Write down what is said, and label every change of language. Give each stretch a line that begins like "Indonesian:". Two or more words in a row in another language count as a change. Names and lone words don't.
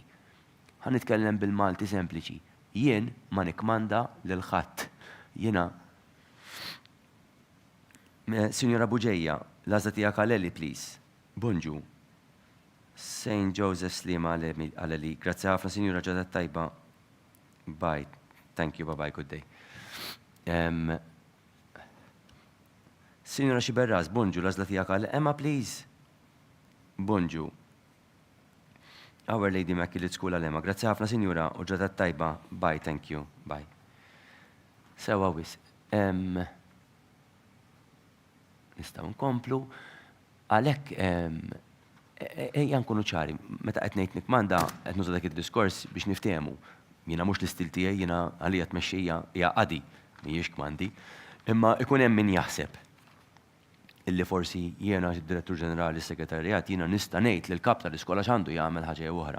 Maltese: Ħanitkellem bil-Malti sempliċi. Jien ma nikmanda lil ħadd. Jiena Sinjora Buġejja, l-għażla tiegħek għal-Eli, please. Bonġu. St. Joseph Slima għal-Eli. Grazzi ħafna, Sinjura Ġodha Tajba. Bye.
English: Thank you, bye-bye, good day.
Maltese: Sinjura Xiberraz, bonġu, l-għażla tiegħek għal-Emma, please. Bonġu. Our Lady Immaculate School għal-Emma. Grazzi ħafna, Sinjura Ġodha Tajba.
English: Bye, thank you. Bye. Sewa wis.
Maltese: Nistgħu nkomplu. Għalhekk ejja nkunu ċari, meta qed ngħid nikmanda qed nuża dak id-diskors biex niftehmu. Jiena mhux l-istil tiegħi jiena għalija tmexxija hija qadi mhijiex kmandi, imma ikun hemm min jaħseb illi forsi jiena id-Direttur Ġenerali s-Segretarjat jiena nista' ngħid lil kap tal-iskola x'għandu jagħmel ħaġa oħra.